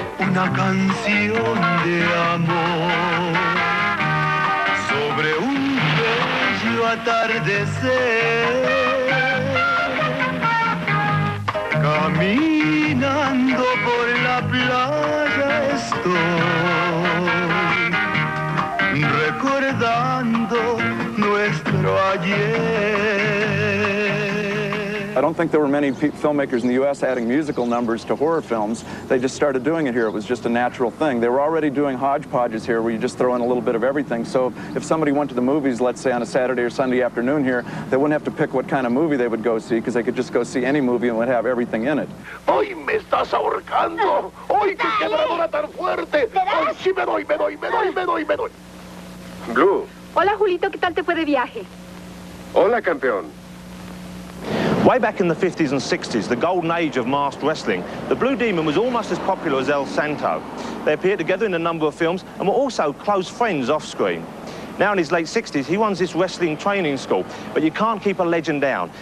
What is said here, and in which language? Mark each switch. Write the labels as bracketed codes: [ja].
[es] Una canción de amor sobre un bello atardecer, caminando por la playa estoy, recordando nuestro ayer. [en] I don't think there were many filmmakers in the U.S. adding musical numbers to horror films. They just started doing it here. It was just a natural thing. They were already doing hodgepodges here where you just throw in a little bit of everything. So if somebody went to the movies, let's say on a Saturday or Sunday afternoon here, they wouldn't have to pick what kind of movie they would go see because they could just go see any movie and would have everything in it. [es] Hoy me estás ahorcando. Hoy qué quebradora tan fuerte. Hoy sí me doy. Blue. Hola, Julito, ¿qué tal te fue de viaje? Hola, campeón. [en] Way back in the 50s and 60s, the golden age of masked wrestling, the Blue Demon was almost as popular as El Santo. They appeared together in a number of films and were also close friends off-screen. Now in his late 60s, he runs this wrestling training school, but you can't keep a legend down.